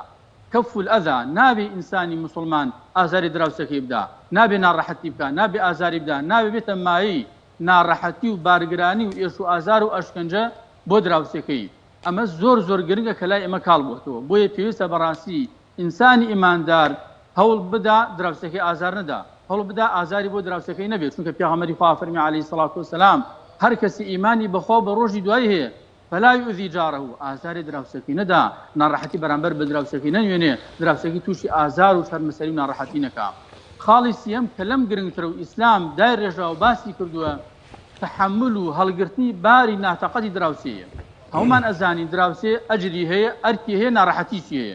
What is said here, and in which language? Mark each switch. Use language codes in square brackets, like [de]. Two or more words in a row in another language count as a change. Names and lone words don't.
[ar] کەف الئەذا، [ckb] نابێ ئینسانی مسلمان ئازاری دراوسێکی بدا، نابێ ناڕەحەتی بکە، نابێ ئازاری بدا، نابێ بێتە مایی ناڕەحەتی و بارگرانی و ئێش و ئازار و ئەشکەنجە بۆ دراوسێکەی. ئەمە زۆر گرنگە کە لای ئێمە کاڵ بووەتەوە. بۆیە پێویستە بەڕاستی ئینسانی ئیماندار هەوڵ بدا دراوسێکی ئازار نەدا، هەوڵ بدا ئازاری بۆ دراوسێکەی نەبێت، چونکە پێغەمبەری خوا فەرمی عەلەیهی سەڵات وسەلام هەر کەسی ئیمانی بەخوا بە ڕۆژی دوای هەیە [ar] فلا يؤذي جاره، [ckb] ئازاری دراوسێکی نەدا، ناڕەحەتی بەرامبەر بە دراوسێکی نەنوێنێ، دراوسێکی تووشی ئازار و شەرمەسەری و ناڕەحەتی نەکا. خاڵی سیەم کە لەم گرنگترە و ئیسلام دای ڕێژا و باسی کردووە تەحەمل و هەڵگرتنی باری ناتەقەتی دراوسەیە. هەمومان ئەزانین دراوسێ ئەجری هەیە، ئەرکی هەیە، ناڕەحەتیشی هەیە.